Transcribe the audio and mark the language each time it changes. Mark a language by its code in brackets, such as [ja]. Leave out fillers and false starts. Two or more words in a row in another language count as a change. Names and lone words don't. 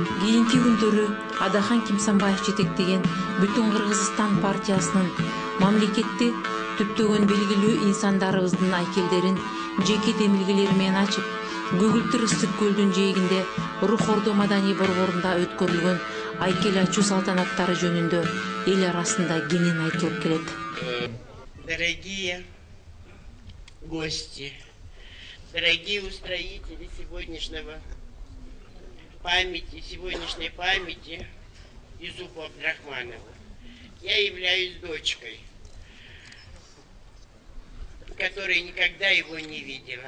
[ky] Кийинки күндөрү Адахан Кимсанбаев жетектеген Бүтүн Кыргызстан партиясынын мамлекетти түптөгөн белгилүү инсандарыбыздын айкелдерин жеке демилгелери менен ачып, Көгүлтүр ысык көлдүн жээгинде Рухордо маданий борборунда өткөрүлгөн айкел ачуу салтанаттары жөнүндө эл арасында кенен айтылып келет. [ru] Дорогие гости, дорогие устроители сегодняшней памяти Юсупу Абдрахманову, я являюсь дочкой, которая никогда его не видела.